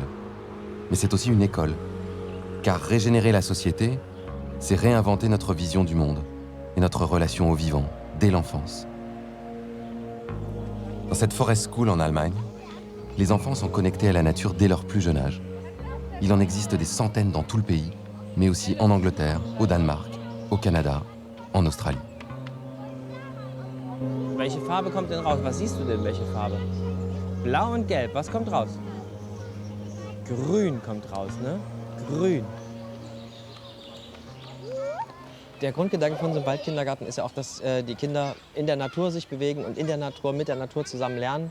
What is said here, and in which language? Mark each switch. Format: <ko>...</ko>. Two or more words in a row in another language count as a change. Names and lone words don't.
<fr>Mais c'est aussi une école. Car régénérer la société, c'est réinventer notre vision du monde et notre relation au vivant dès l'enfance. Dans cette</fr> <en>forest school</en> <fr>en Allemagne, les enfants sont connectés à la nature dès leur plus jeune âge. Il en existe des centaines dans tout le pays, mais aussi en Angleterre, au Danemark, au Canada, en Australie.</fr> <de>Welche Farbe kommt denn raus? Was siehst du denn, welche Farbe? Blau und Gelb, was kommt raus? Grün kommt raus, ne? Grün. Der Grundgedanke von so einem Waldkindergarten ist ja auch, dass die Kinder in der Natur sich bewegen und in der Natur, mit der Natur zusammen lernen.</de>